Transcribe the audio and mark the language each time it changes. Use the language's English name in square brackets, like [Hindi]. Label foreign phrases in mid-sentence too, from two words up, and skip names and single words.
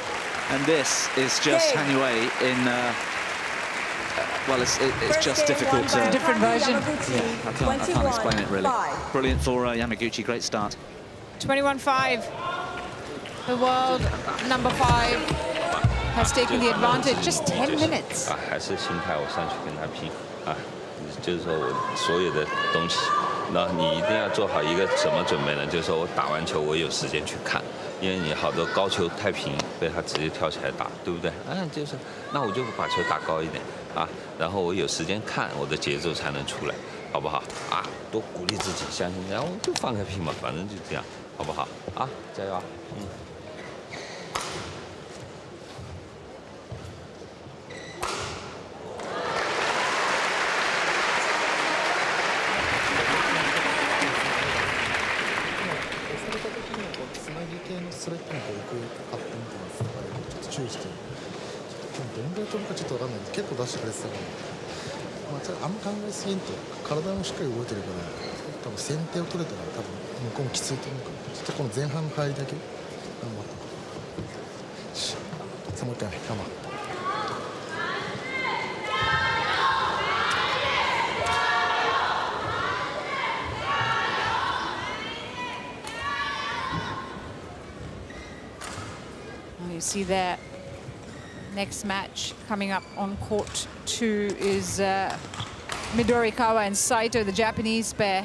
[English] And this is just Han Yue in, well, it's just difficult to... Different version. Yeah, I can't explain it really. Brilliant for Yamaguchi, great start. 21-5. The world number 5 has taken the advantage. Just 10 minutes. [Chinese] 还是心态，我上去跟他拼啊，就是说我所有的东西。那你一定要做好一个什么准备呢？就是说我打完球，我有时间去看，因为你好多高球太平，被他直接跳起来打，对不对？就是，那我就把球打高一点啊，然后我有时间看，我的节奏才能出来，好不好？啊，多鼓励自己，相信，然后就放开拼嘛，反正就这样，好不好？啊，加油啊！ [Japanese] ストレッチの方向アップみたいなのがちょっと注意して、どんぐらい飛ぶかちょっと分かんないんで結構出してくれてたから、あんま考えすぎんと体もしっかり動いてるから、多分先手を取れたら多分向こうもきついと思うから、ちょっとこの前半の入りだけ頑張った。さあもう一回頑張った。 [English] You see there, next match coming up on court 2 is Midorikawa and Saito, the Japanese pair.